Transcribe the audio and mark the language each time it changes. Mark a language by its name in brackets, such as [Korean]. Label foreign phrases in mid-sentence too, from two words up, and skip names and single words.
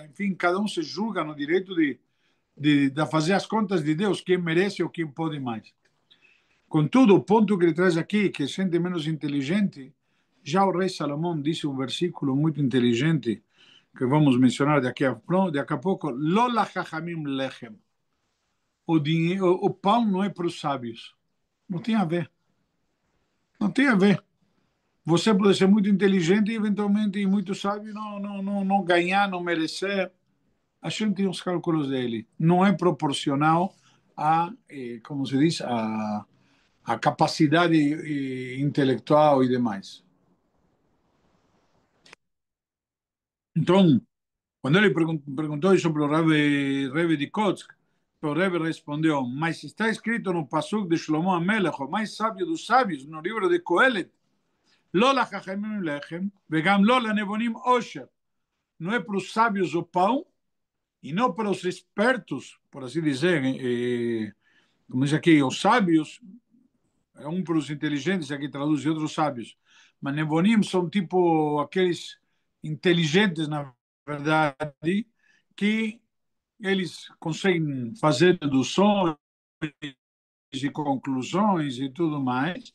[Portuguese] Enfim, cada um se julga no direito de fazer as contas de Deus, quem merece ou quem pode mais. Contudo, o ponto que ele traz aqui, que é gente menos inteligente, já o rei Salomão disse um versículo muito inteligente, que vamos mencionar daqui a pouco, [Hebrew] לא לחכמים לחם. [Portuguese] O pão não é para os sábios. Não tem a ver. Não tem a ver. Você pode ser muito inteligente e, eventualmente, muito sábio, não ganhar, não merecer. A gente tem os cálculos dele. Não é proporcional como se diz, a capacidade intelectual e demais. Então, quando ele perguntou isso para o Rebbe de Kotsk, o Rebbe respondeu, mas está escrito no Pasuk de Shlomo HaMelech, o mais sábio dos sábios, no livro de Coelet, [Hebrew] לא לחכמים לחם, וגם לא לנבונים עושר. [Portuguese] Não é para os sábios o pão, e não para os espertos, por assim dizer, como diz aqui, os sábios, é um para os inteligentes, aqui traduz e outros sábios. Mas nevonim são tipo aqueles inteligentes, na verdade, que eles conseguem fazer deduções e conclusões e tudo mais.